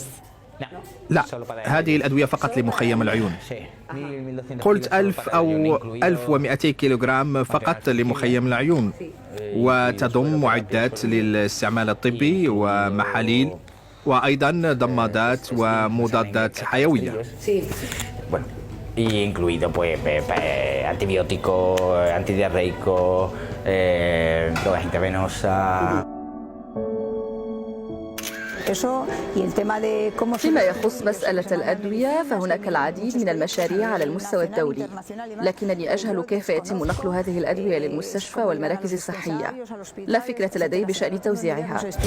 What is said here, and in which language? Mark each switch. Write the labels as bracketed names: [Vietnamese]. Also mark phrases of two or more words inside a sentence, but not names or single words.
[Arabic] لا، هذه الأدوية فقط لمخيم العيون. قلت 1000 أو 1200 كيلوغرام فقط لمخيم العيون، وتضم معدات للاستعمال الطبي ومحاليل وأيضا ضمادات ومضادات حيوية. [Spanish] Y incluido pues antibióticos, antidiarreicos, drogas intravenosas. [Arabic] فيما يخص مسألة الأدوية فهناك العديد من المشاريع على المستوى الدولي، لكنني أجهل كيف يتم نقل هذه الأدوية للمستشفى والمراكز الصحية. لا فكرة لدي بشأن توزيعها.